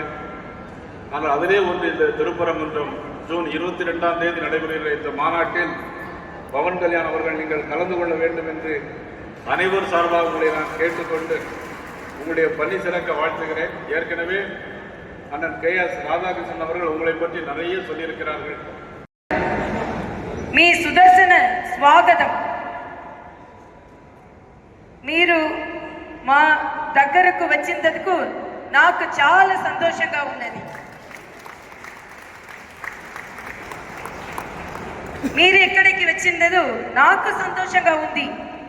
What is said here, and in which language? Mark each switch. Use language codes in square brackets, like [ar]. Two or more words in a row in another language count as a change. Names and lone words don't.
[ta] ஆனால் அதிலே ஒன்று இந்த திருப்பரங்குன்றம் ஜூன் 22ஆம் தேதி நடைபெறுகிற இந்த மாநாட்டில் பவன் கல்யாண் அவர்கள் நீங்கள் கலந்து கொள்ள வேண்டும் என்று அனைவர் சார்பாக உங்களை நான் கேட்டுக்கொண்டு உங்களுடைய பணி சிறக்க வாழ்த்துகிறேன். ஏற்கனவே அண்ணன் KS ராதாகிருஷ்ணன் அவர்கள் உங்களை பற்றி நிறைய சொல்லியிருக்கிறார்கள். [te] మీ సుదర్శన స్వాగతం. మీరు మా దగ్గరకు వచ్చినందుకు నాకు చాలా సంతోషంగా ఉన్నది. మీరు ఎక్కడికి వచ్చిందో నాకు సంతోషంగా ఉంది.